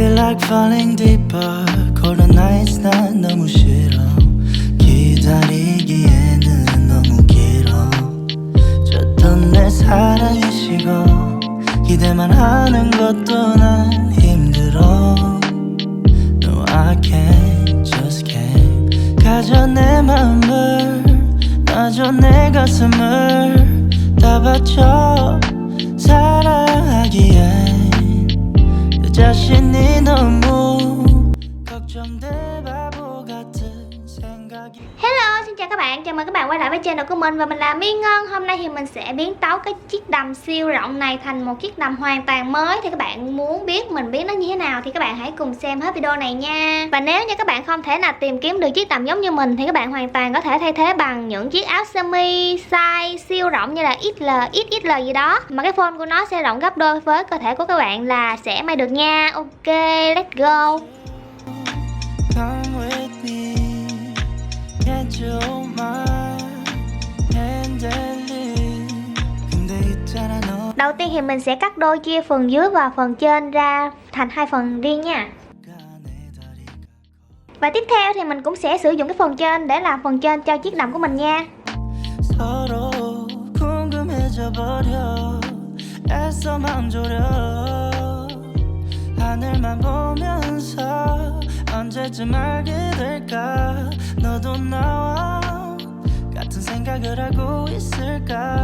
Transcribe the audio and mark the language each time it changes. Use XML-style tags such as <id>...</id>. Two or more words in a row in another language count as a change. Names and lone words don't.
<en>like falling deeper. Cold nights</en> <ko>난 너무 싫어. 기다리기에는 너무 길어. 줬던 내 사랑이 식어. 기대만 하는 것도 난 힘들어.</ko> <en>No I can't, just can't.</en> <ko>가져 내 맘을 놔줘 내 가슴을 다 바쳐 사랑하기엔 내 자신이 너무 걱정돼 바보 같은 생각이.</ko> <vi>Hello, xin chào các bạn, chào mừng các bạn quay lại với channel của mình và mình là Mi Ngân. Hôm nay thì mình sẽ biến tấu cái chiếc đầm siêu rộng này thành một chiếc đầm hoàn toàn mới. Thì các bạn muốn biết mình biến nó như thế nào thì các bạn hãy cùng xem hết video này nha. Và nếu như các bạn không thể nào tìm kiếm được chiếc đầm giống như mình thì các bạn hoàn toàn có thể thay thế bằng những chiếc áo sơ mi size siêu rộng như là XL, XXL gì đó, mà cái phone của nó sẽ rộng gấp đôi với cơ thể của các bạn là sẽ may được nha.</vi> <en>Ok, let's go. Come with me, can't you hold my hand and leave.</en> <ko>근데 있잖아 너.</ko> <vi>Đầu tiên thì mình sẽ cắt đôi chia phần dưới và phần trên ra thành hai phần riêng nha. Và tiếp theo thì mình cũng sẽ sử dụng cái phần trên để làm phần trên cho chiếc đầm của mình nha.</vi> <ko>서로 궁금해져 버려. 애써 마음 졸여. 하늘만 보면서 언제쯤 알게 될까. 너도 나와 같은 생각을 하고 있을까.</ko>